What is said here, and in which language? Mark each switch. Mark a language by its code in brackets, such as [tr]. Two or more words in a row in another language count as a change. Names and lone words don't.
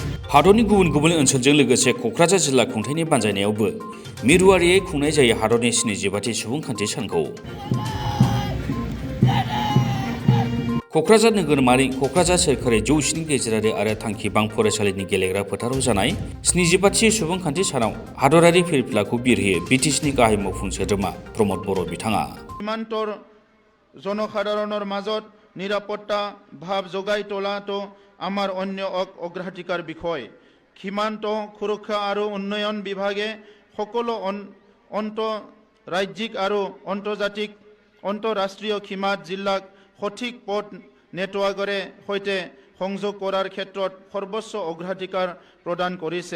[brx] हादरनि गुबुन गुबुन ओनसोलजों लोगोसे क'क्राझार जिल्ला खुंथायनि बानजायनायावबो मिरुआरियै खुंनाय जायो हादरनि 75थि सुबुंखान्थि सानखौ। क'क्राझार नोगोरमानि क'क्राझार सोरखारि जौसिन गेजेरारि आरो थांखिबां फरायसालिनि गेलेग्रा फोथाराव जानाय 75थि सुबुंखान्थि सानाव हादरारि फिरफिलाखौ बिरहोयो बिटिसिनि गाहाय मावफुं सोद्रोमा प्रमद बर' बिथाङा। [as] সীমান্তৰ জনসাধাৰণৰ মাজত নিৰাপত্তা ভাৱ জগাই তোলাটো আমাৰ অন্য অগ্ৰাধিকাৰ বিষয়। সীমান্ত সুৰক্ষা আৰু উন্নয়ন বিভাগে সকলো আন্তঃৰাজ্যিক আৰু আন্তঃৰাষ্ট্ৰীয় সীমাত জিলাক সঠিক পথ নেটৱৰ্কেৰে সৈতে সংযোগ কৰাৰ ক্ষেত্ৰত সৰ্বোচ্চ অগ্ৰাধিকাৰ প্ৰদান কৰিছে।